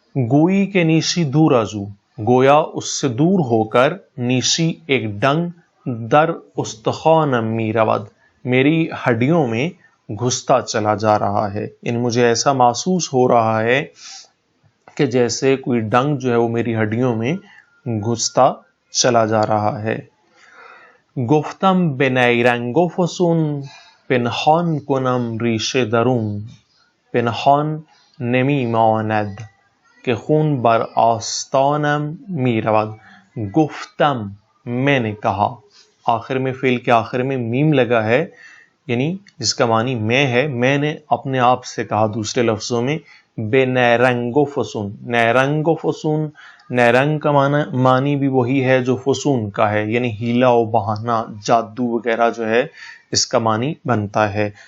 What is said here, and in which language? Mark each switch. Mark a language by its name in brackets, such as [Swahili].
[Persian] گوئی کے نیشی دور ازو، [Urdu] گویا اس سے دور ہو کر، نیشی ایک ڈنگ، [Persian] در استخوانم می رود، [Urdu] میری ہڈیوں میں گھستا چلا جا رہا ہے، یعنی مجھے ایسا محسوس ہو رہا ہے کہ جیسے کوئی ڈنگ جو ہے وہ میری ہڈیوں میں گھستا چلا جا رہا ہے۔ [Persian] گفتم به نیرنگ و فسون پنهان کنم ریشه درون، پنهان نمی ماند که خون بر آستانم می رود. [Urdu] گفتم میں نے کہا، آخر میں فعل کے آخر میں میم لگا ہے، یعنی جس کا معنی میں ہے، میں نے اپنے آپ سے کہا دوسرے لفظوں میں، بے نیرنگ و فسون. نیرنگ و فسون، نیرنگ کا معنی بھی وہی ہے جو فسون کا ہے، یعنی ہیلا و بہانہ، جادو وغیرہ جو ہے اس کا معنی بنتا ہے.